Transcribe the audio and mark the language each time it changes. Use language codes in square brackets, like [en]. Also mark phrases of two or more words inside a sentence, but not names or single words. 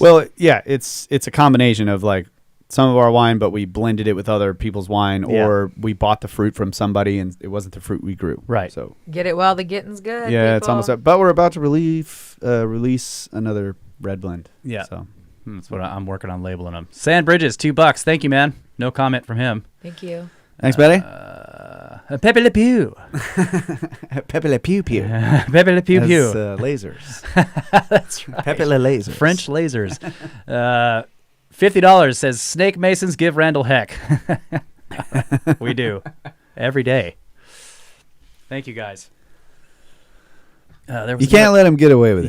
[en] Well, yeah, it's a combination of like some of our wine, but we blended it with other people's wine, or we bought the fruit from somebody and it wasn't the fruit we grew. Right. So Get it while the getting's good. yeah, people. it's almost up. But we're about to release another red blend. Yeah. So That's what I'm working on labeling them. Sand Bridges, $2. Thank you, man. No comment from him. Thank you. thanks, Betty. Pepe Le Pew. Pepe Le PewPew. Pepe Le PewPew. Lasers. That's right. Pepe Le lasers. French lasers. $50 says Snake Masons give Randall heck. We do. Every day. Thank you, guys. You can't let him get away with it.